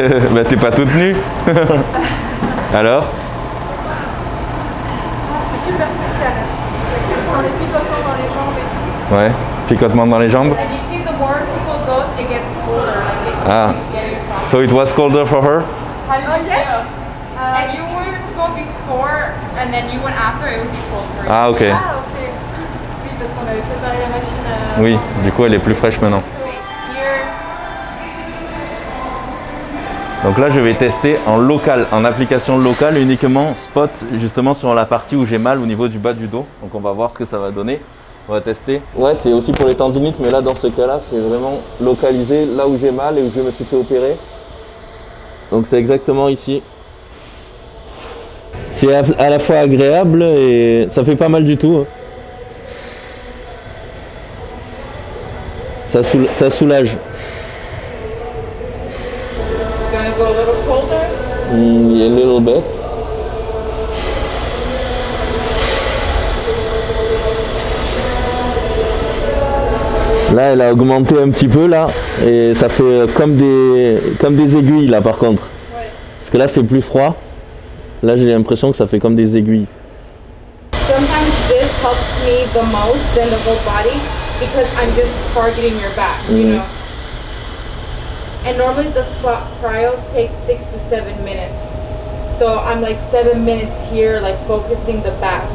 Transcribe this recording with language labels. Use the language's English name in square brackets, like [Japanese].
[French] Bah t'es pas toute nue. Alors? C'est super spécial. On sent les picotements dans les jambes et tout. Ouais, picotement dans les jambes. [English] And you see, the more people goes, it gets colder. Like it Ah. keeps getting stronger. So it was colder for her? How did you feel? And you were to go before, and then you went after, it would be cold for you. [French] Ah ok. Ah, ok. Oui, parce qu'on avait préparé la machine à... Oui, du coup elle est plus fraîche maintenant. [English] Here, [French] Donc là je vais tester en local, en application locale uniquement, spot justement sur la partie où j'ai mal au niveau du bas du dos. Donc on va voir ce que ça va donner. On va tester. Ouais, c'est aussi pour les tendinites, mais là dans ce cas-là c'est vraiment localisé là où j'ai mal et où je me suis fait opérer. Donc c'est exactement ici. C'est à la fois agréable et ça fait pas mal du tout. Ça soulage. [English] gonna go a little colder. A little bit. [French] Là, elle a augmenté un petit peu là, et ça fait comme des aiguilles là par contre. Ouais. Parce que là c'est plus froid. Là j'ai l'impression que ça fait comme des aiguilles. [English] Sometimes this helps me the most than the whole body because I'm just targeting your back, you know. And normally the squat cryo takes 6 to 7 minutes. So I'm like 7 minutes here, like focusing the back.